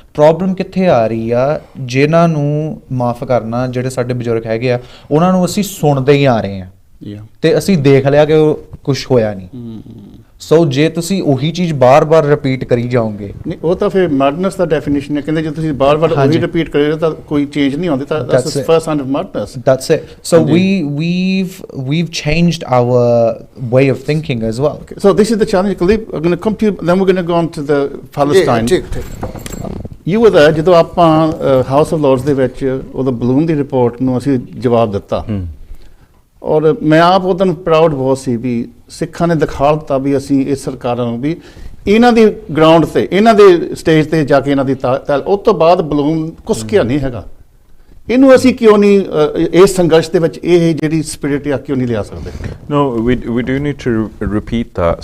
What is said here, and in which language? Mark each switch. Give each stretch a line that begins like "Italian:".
Punjabi: Problem ਕਿੱਥੇ ਆ ਰਹੀ ਆ, ਜਿਨ੍ਹਾਂ ਨੂੰ ਮਾਫ ਕਰਨਾ, ਜਿਹੜੇ ਸਾਡੇ ਬਜ਼ੁਰਗ ਹੈਗੇ ਆ, ਉਹਨਾਂ ਨੂੰ ਅਸੀਂ ਸੁਣਦੇ ਹੀ ਆ ਰਹੇ ਆ, ਤੇ ਅਸੀਂ ਦੇਖ ਲਿਆ ਕਿ ਉਹ ਕੁਝ ਹੋਇਆ ਨਹੀਂ। ਸੋ ਜੇ ਤੁਸੀਂ ਉਹੀ ਚੀਜ਼ ਬਾਰ-ਬਾਰ ਰਿਪੀਟ ਕਰੀ ਜਾਓਗੇ, ਨਹੀਂ ਉਹ ਤਾਂ ਫਿਰ ਮੈਡਨੈਸ ਦਾ ਡੈਫੀਨੇਸ਼ਨ ਹੈ। ਕਹਿੰਦੇ ਜੇ ਤੁਸੀਂ ਬਾਰ-ਬਾਰ ਉਹੀ ਰਿਪੀਟ ਕਰੇ ਤਾਂ ਕੋਈ ਚੇਂਜ ਨਹੀਂ ਆਉਂਦੀ, ਤਾਂ
English: That's first sign of madness. That's it. So we've changed our way of thinking as well. Okay. So this is the challenge, Khalid. We're going to come to you, then we're going to go on to the Palestine. You were there
Punjabi: ਜਦੋਂ ਆਪਾਂ house of Lords ਦੇ ਵਿੱਚ ਉਹਦਾ balloon ਦੀ report ਨੂੰ ਅਸੀਂ ਜਵਾਬ ਦਿੱਤਾ, ਔਰ ਮੈਂ ਆਪ ਉਹਦਾਂ ਪ੍ਰਾਊਡ ਬਹੁਤ ਸੀ ਵੀ ਸਿੱਖਾਂ ਨੇ ਦਿਖਾ ਦਿੱਤਾ ਵੀ ਅਸੀਂ ਇਸ ਸਰਕਾਰਾਂ ਨੂੰ ਵੀ ਇਹਨਾਂ ਦੀ ਗਰਾਊਂਡ ਤੇ, ਇਹਨਾਂ ਦੇ ਸਟੇਜ ਤੇ ਜਾ ਕੇ ਇਹਨਾਂ ਦੀ ਉਸ ਤੋਂ ਬਾਅਦ ਬਲੂਨ ਕੁਸਕਿਆ ਨਹੀਂ ਹੈਗਾ। ਇਹਨੂੰ ਅਸੀਂ ਕਿਉਂ ਨਹੀਂ ਇਸ ਸੰਘਰਸ਼ ਦੇ ਵਿੱਚ ਇਹ ਜਿਹੜੀ ਸਪਿਰਿਟ ਆ ਕਿਉਂ ਨਹੀਂ ਲਿਆ ਸਕਦੇ?
English: No, we do need to repeat that.